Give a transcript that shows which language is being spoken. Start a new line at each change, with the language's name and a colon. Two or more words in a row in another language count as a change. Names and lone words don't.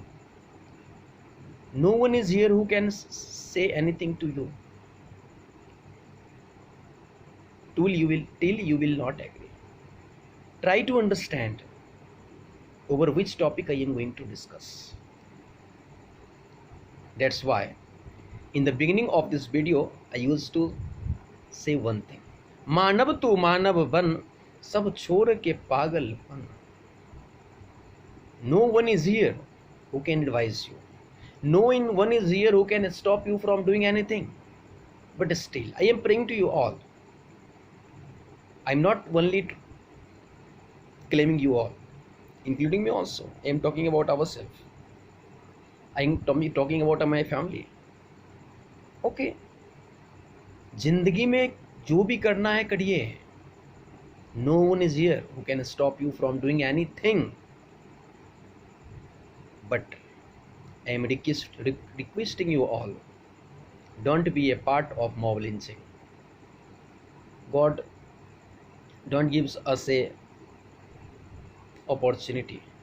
English: No one is here who can say anything to you till you will not agree. Try to understand over which topic I am going to discuss. That's why in the beginning of this video I used to say one thing.
Hindi: मानव तू मानव बन, सब छोड़ के पागल बन.
English: No one is here who can advise you. No one is here who can stop you from doing anything. But still, I am praying to you all. I am not only claiming you all, including me also. I am talking about ourselves. I am talking about my family. Okay.
Hindi: जिंदगी में जो भी करना है करिए.
English: No one is here who can stop you from doing anything. But I am requesting you all, don't be a part of mob lynching. God don't gives us a opportunity.